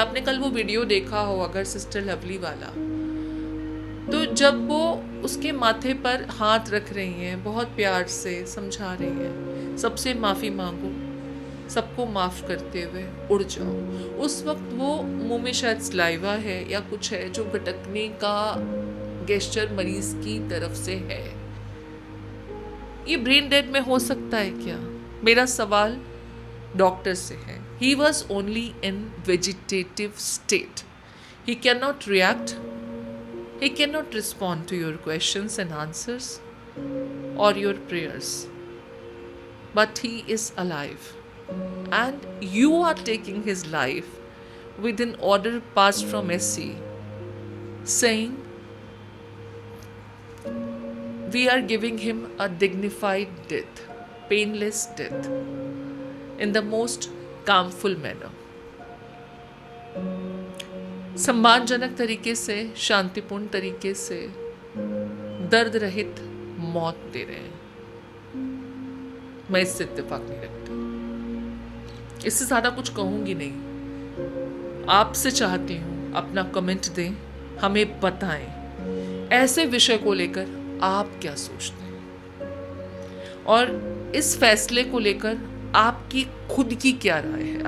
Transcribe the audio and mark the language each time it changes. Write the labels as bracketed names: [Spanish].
[Hindi] आपने कल वो वीडियो देखा हो अगर सिस्टर लवली वाला, तो जब वो उसके माथे पर हाथ रख रही हैं, बहुत प्यार से समझा रही हैं, सबसे माफ़ी मांगो, सबको माफ़ करते हुए उड़ जाओ, उस वक्त वो मुंह में शायद सलाइवा है या कुछ है जो भटकने का गेस्चर मरीज की तरफ से है। ये ब्रेन डेड में हो सकता है क्या? मेरा सवाल डॉक्टर से है। [English] He was only in vegetative state. He cannot react. He cannot respond to your questions and answers or your prayers. But he is alive. and you are taking his life with an order passed from SC saying we are giving him a dignified death, painless death, in the most calmful manner. [Hindi] सम्मानजनक तरीके से, शांतिपूर्ण तरीके से, दर्द रहित मौत दे रहे हैं। मैं इससे इत्तेफाक नहीं रखती, इससे ज़्यादा कुछ कहूँगी नहीं। आपसे चाहती हूँ अपना कमेंट दें, हमें बताएं ऐसे विषय को लेकर आप क्या सोचते हैं और इस फैसले को लेकर आपकी खुद की क्या राय है।